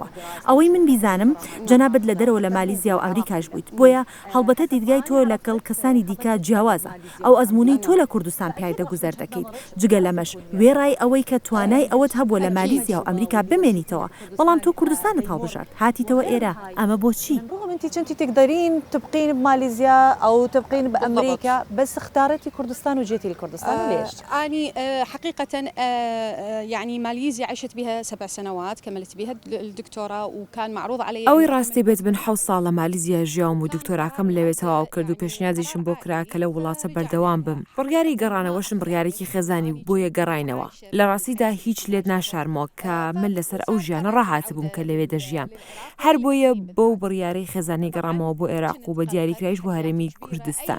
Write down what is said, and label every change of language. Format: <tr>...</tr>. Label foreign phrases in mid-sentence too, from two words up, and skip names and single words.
<ckb>ئەوەی من بیزانم جەنابەت لە دەرەوە لە مالیزیا و ئەمریکاش بوویت بۆیە هەڵبەتە دیدگای تۆ لەگەڵ کەسانی دیکە جیاوازە ئەو ئەزمونەی تۆ لە کوردستان پیادە گوزەر دەکەیت جگە لەمەش وێڕای ئەوەی کە توانای ئەوەت هەبووە لە مالیزیا و ئەمریکا بمێنیتەوە بەڵام تۆ کوردستانت هەڵبژارد هاتیتەوە ئێرە ئەمە بۆچی؟</ckb> <ar>أنت تقدرين تبقين بماليزيا أو تبقين بأمريكا بس اختارتي كردستان وجيتي لكردستان ليش؟ أنا حقيقة يعني ماليزيا عشت بها 7 سنوات كملت بها الدكتوراه وكان معروض علي</ar> <ckb>ئەوەی ڕاستی بێت بن 7 ساڵ لە مالیزیا ژیام و دکتۆراکەم لەوێ تەواو کرد و پێشنیازیشم بۆ کرا کە لە وڵاتە بەردەوام بم. بڕیاری گەڕانەوەشم بڕیارێکی خێزانی بۆیە گەڕاینەوە. لە ڕاستیدا هیچ لێت ناشارمەوە کە من لەسەر ئەو ژیانە ڕاهات بووم کە لەوێ دەژیام. هەر بۆیە بەو بڕیارەی خێزانی گەڕامەوە بۆ عێراق و بە دیاریکرایش بۆ هەرێمی کوردستان.</ckb>